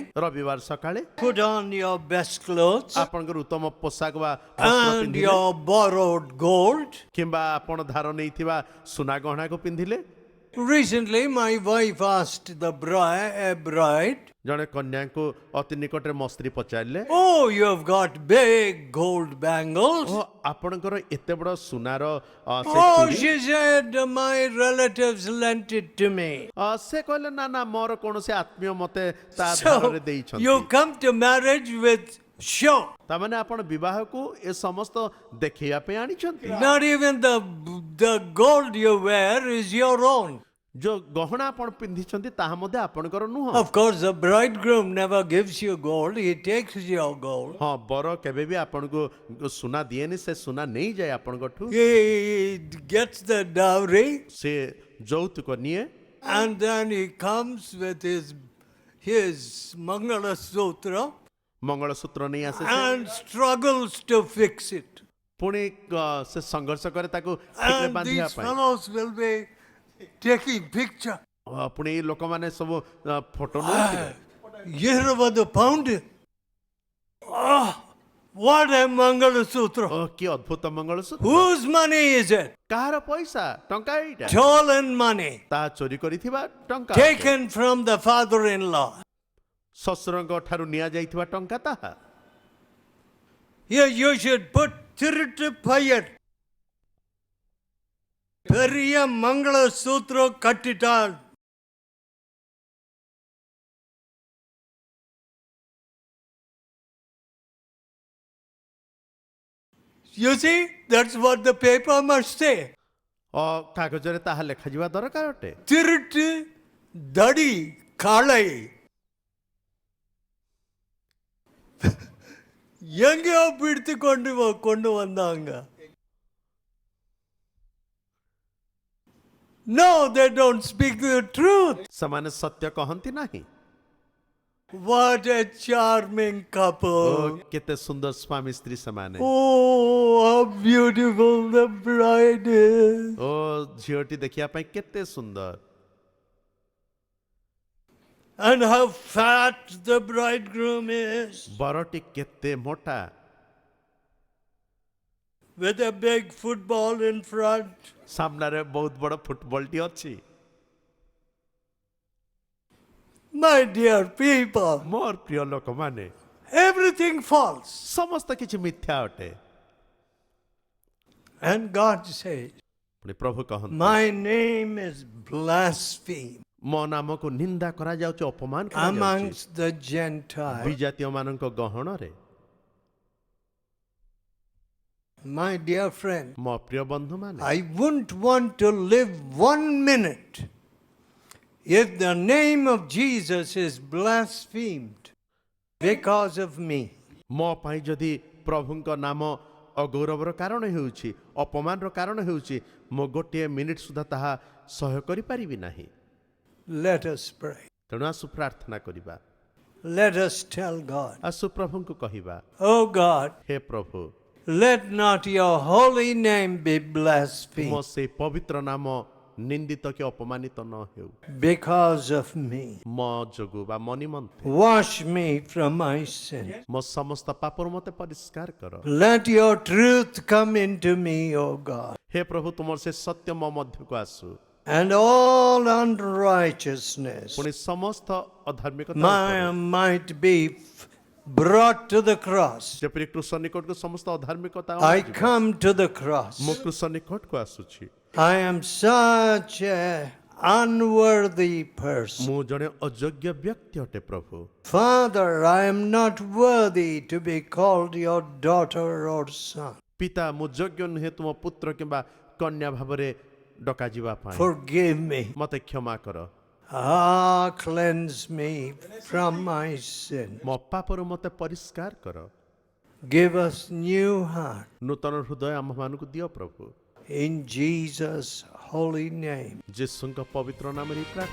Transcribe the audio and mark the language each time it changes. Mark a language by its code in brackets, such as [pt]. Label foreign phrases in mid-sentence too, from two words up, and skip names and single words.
[or] ରବିବାର ସକାଳେ [en] put on your best clothes [or] ଆପଣଙ୍କର ଉତ୍ତମ ପୋଷାକ ବା ବସ୍ତ୍ର [en] and [or] ପିନ୍ଧିଲେ [en] your borrowed gold. [or] କିମ୍ବା ଆପଣ ଧାର ନେଇଥିବା ସୁନା ଗହଣାକୁ ପିନ୍ଧିଲେ [en] Recently, my wife asked the bride, [or] ଜଣେ କନ୍ୟାଙ୍କୁ ଅତି ନିକଟରେ ମୋ ସ୍ତ୍ରୀ ପଚାରିଲେ [en] "Oh, you've got big gold bangles." [or] ଓ ଆପଣଙ୍କର ଏତେ ବଡ ସୁନାର ସେ [en] Oh, [or] ଚୁଡ଼ି?" [en] she said, "My relatives lent it to me." [or] ସେ କହିଲେ ନା ନା ମୋର କୌଣସି ଆତ୍ମୀୟ ମତେ ତା [en] So, [or] ଧାରରେ ଦେଇଛନ୍ତି [en] you come to marriage with show. [or] ତାମାନେ ଆପଣ ବିବାହକୁ ଏ ସମସ୍ତ ଦେଖେଇବା ପାଇଁ ଆଣିଛନ୍ତି [en] Not even the gold you wear is your own. [or] ଯୋଉ ଗହଣା ଆପଣ ପିନ୍ଧିଛନ୍ତି ତାହା ମଧ୍ୟ ଆପଣଙ୍କର ନୁହଁ [en] Of course, the bridegroom never gives you gold, he takes your gold. [or] ହଁ ବର କେବେ ବି ଆପଣଙ୍କୁ ସୁନା ଦିଏନି ସେ ସୁନା ନେଇଯାଏ ଆପଣଙ୍କଠୁ [en] He gets the dowry [or] ସେ ଯୌତୁକ ନିଏ [en] and then he comes with his Mangala Sutra [or] ମଙ୍ଗଳସୂତ୍ର ନେଇ ଆସେ ସେ। [en] and struggles to fix it. [or] ପୁଣି ସେ ସଂଘର୍ଷ କରେ ତାକୁ ଠିକରେ [en] And [or] ବାନ୍ଧିବା [en] these [or] ପାଇଁ [en] fellows will be taking picture. [or] ପୁଣି ଏଇ ଲୋକମାନେ ସବୁ ଫଟୋ ନେଉଥିବେ [en] 20 pound. Oh, What a Mangalasutra. [or] ଓ କି ଅଦ୍ଭୁତ ମଙ୍ଗଳସୂତ୍ର [en] Whose money is it? [or] କାହାର ପଇସା ଟଙ୍କା ଏଇଟା [en] Stolen money. [or] ତାହା ଚୋରି କରିଥିବା ଟଙ୍କା [en] Taken from the father-in-law. [or] ଶ୍ୱଶୁରଙ୍କ ଠାରୁ ନିଆଯାଇଥିବା ଟଙ୍କା ତାହା [en] Here you should put [ta] திருட்டு பெயர். பெரிய மங்கலசூத்ரா கட்டினாள். [en] You see, that's what the paper must say. [or] କାଗଜରେ ତାହା ଲେଖାଯିବା ଦରକାର ଅଟେ Tiruttu Dadi Kalai. [ta] எங்கேயோ பிடித்து கொண்டு வந்தாங்க. [en] No, they don't speak the truth. [or] ସେମାନେ ସତ୍ୟ କହନ୍ତି ନାହିଁ [en] What a charming [or] ଓ [en] couple. [or] କେତେ ସୁନ୍ଦର ସ୍ୱାମୀ ସ୍ତ୍ରୀ ସେମାନେ [en] Oh, how beautiful the bride is. [or] ଓ ଝିଅଟି ଦେଖିବା ପାଇଁ କେତେ ସୁନ୍ଦର [en] And how fat the bridegroom is. [or] ବରଟି କେତେ ମୋଟା [en] With a big football in front. [or] ସାମ୍ନାରେ ବହୁତ ବଡ଼ ଫୁଟବଲଟି ଅଛି [en] My dear people, [or] ମୋର ପ୍ରିୟ ଲୋକମାନେ [en] everything false. [or] ସମସ୍ତ କିଛି ମିଥ୍ୟା ଅଟେ [en] And God says, [or] ପୁଣି ପ୍ରଭୁ କହନ୍ତି [en] my name is blasphemed [or] ମୋ ନାମକୁ ନିନ୍ଦା କରାଯାଉଛି ଅପମାନ କରାଯାଉଛି [en] amongst the Gentiles. [or] ବିଜାତୀୟ ମାନଙ୍କ ଗହଣରେ [en] My dear friend, [or] ମୋ ପ୍ରିୟ ବନ୍ଧୁମାନେ [en] I wouldn't want to live 1 minute if the name of Jesus is blasphemed because of me. [or] ମୋ ପାଇଁ ଯଦି ପ୍ରଭୁଙ୍କ ନାମ ଅଗୌରବର କାରଣ ହେଉଛି ଅପମାନର କାରଣ ହେଉଛି ମୁଁ ଗୋଟିଏ ମିନିଟ୍ ସୁଦ୍ଧା ତାହା ସହ୍ୟ କରିପାରିବି ନାହିଁ [en] Let us pray. [or] ତେଣୁ ଆସୁ ପ୍ରାର୍ଥନା କରିବା [en] Let us tell God, [or] ଆସୁ ପ୍ରଭୁଙ୍କୁ କହିବା [en] oh God, [or] ହେ ପ୍ରଭୁ [en] let not your holy name be [or] ତୁମ [en] blasphemed [or] ସେଇ ପବିତ୍ର ନାମ ନିନ୍ଦିତ କି ଅପମାନିତ ନ ହେଉ [en] because of me. [or] ମୋ ଯୋଗୁଁ ବା ମୋ ନିମନ୍ତେ [en] Wash me from my sin. [or] ମୋ ସମସ୍ତ ପାପରୁ ମୋତେ ପରିଷ୍କାର କର [en] Let your truth come into me, O God, [or] ହେ ପ୍ରଭୁ ତୁମର ସେ ସତ୍ୟ ମୋ ମଧ୍ୟକୁ ଆସୁ [en] and all unrighteousness [or] ପୁଣି ସମସ୍ତ ଅଧାର୍ମିକତା [en] might be brought to the cross. [or] ଯେପରି କୃଷ ନିକଟକୁ ସମସ୍ତ ଅଧାର୍ମିକତା [en] I [or] ଅଣାଯିବ। [en] come to the cross. [or] ମୁଁ କୃଷ ନିକଟକୁ ଆସୁଛି [en] I am such an unworthy person. [or] ମୁଁ ଜଣେ ଅଯୋଗ୍ୟ ବ୍ୟକ୍ତି ଅଟେ ପ୍ରଭୁ [en] Father, I am not worthy to be called your daughter or son. [or] ପିତା ମୁଁ ଯୋଗ୍ୟ ନୁହେଁ ତୁମ ପୁତ୍ର କିମ୍ବା କନ୍ୟା ଭାବରେ ଡକାଯିବା ପାଇଁ [en] Forgive me. [or] ମୋତେ କ୍ଷମା କର [en] Cleanse me from my sin. [or] ମୋ ପାପରୁ ମୋତେ ପରିଷ୍କାର କର [en] Give us new heart. [or] ନୂତନ ହୃଦୟ ଆମ୍ଭମାନଙ୍କୁ ଦିଅ ପ୍ରଭୁ [en] In Jesus' holy name. [or] ଯୀଶୁଙ୍କ ପବିତ୍ର ନାମରେ ପ୍ରାର୍ଥନା